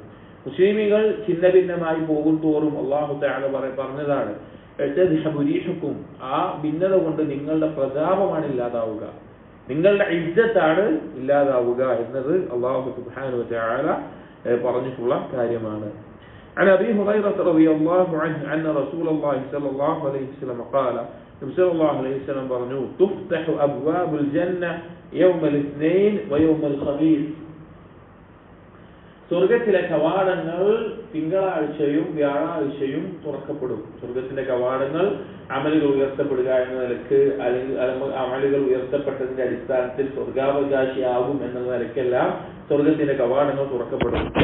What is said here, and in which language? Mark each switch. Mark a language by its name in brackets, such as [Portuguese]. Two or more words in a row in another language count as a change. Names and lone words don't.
[Malayalam] മുസ്ലിമീങ്ങൾ ഛിന്ന ഭിന്നമായി പോകും തോറും [Arabic] الله تعالى [Malayalam] പറഞ്ഞതാണ്, ആ ഭിന്നത കൊണ്ട് നിങ്ങളുടെ പ്രതാപമാണ് ഇല്ലാതാവുക, നിങ്ങളുടെ ഇസ്സത്താണ് ഇല്ലാതാവുക എന്നത് [Arabic] الله سبحانه و تعالى [Malayalam] പറഞ്ഞിട്ടുള്ള കാര്യമാണ്. [Arabic] عن أبي هريرة رضي الله عنه أن رسول الله صلى الله عليه وسلم قال صلى الله عليه وسلم പറഞ്ഞു تفتح أبواب الجنة يوم الاثنين ويوم الخميس, [Malayalam] സ്വർഗത്തിലെ കവാടങ്ങൾ തിങ്കളാഴ്ചയും വ്യാഴാഴ്ചയും തുറക്കപ്പെടും. സ്വർഗത്തിന്റെ കവാടങ്ങൾ അമലുകൾ ഉയർത്തപ്പെടുക എന്ന നിലക്ക്, അല്ലെങ്കിൽ അമലുകൾ ഉയർത്തപ്പെട്ടതിന്റെ അടിസ്ഥാനത്തിൽ സ്വർഗാവകാശിയാകും എന്ന നിലക്കെല്ലാം സ്വർഗത്തിന്റെ കവാടങ്ങൾ തുറക്കപ്പെടും.